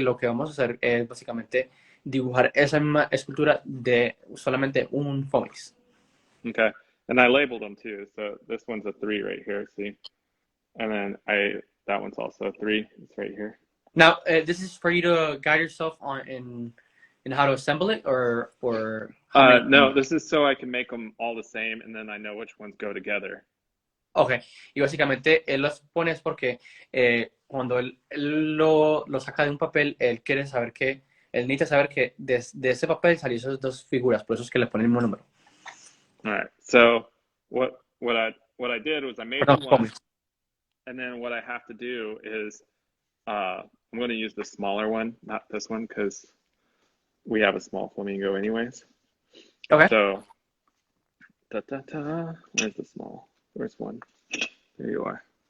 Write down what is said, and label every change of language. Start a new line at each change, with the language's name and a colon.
Spanish: Lo que vamos a hacer es básicamente dibujar esa misma escultura de solamente un Fomix.
English: Okay. And I labeled them too. So this one's a 3 right here, see? And then that one's also a 3. It's right here. Now, this is for you to guide yourself in how to assemble it, or how many. No, this is so I can make them all the same, and then I know which ones go together.
Spanish: Ok, y básicamente él los pone es porque cuando él lo saca de un papel, él quiere saber que, él necesita saber que de ese papel salió esas dos figuras, por eso es que le pone el mismo número.
English: All right. So what I did was I made
Spanish: Perdón,
English: one, and then what I have to do is I'm going to use the smaller one, not this one, because we have a small flamingo anyways. Okay. So, where's the small? Where's one? There you are.